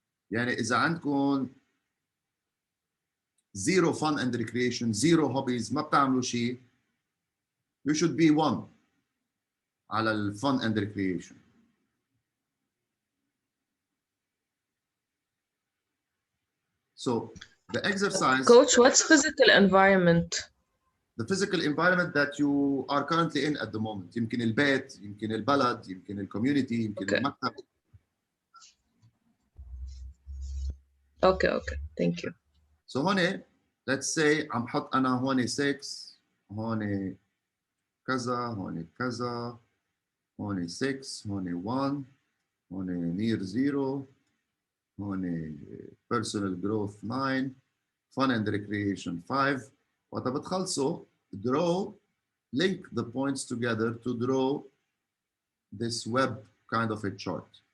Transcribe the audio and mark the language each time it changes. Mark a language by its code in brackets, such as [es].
[ar] يعني إذا عندكم [en] 0 fun and recreation, 0 hobbies, [ar] ما بتعملوا شيء, [en] you should be 1 [ar] على ال [en] fun and recreation. So the exercise. Coach, what's physical environment? The physical environment that you are currently in at the moment. [ar] يمكن البيت, يمكن البلد, يمكن الكوميونتي, يمكن المكتب. [en] Okay, thank you. So [ar] هون [en] let's say [ar] عم حط أنا هون 6 هون كذا هون كذا هون 6 هون 1 هون [en] near 0 هون personal growth 9 fun and recreation 5 [ar] وقت بتخلصوا [en] draw link the points together to draw this web kind of a chart.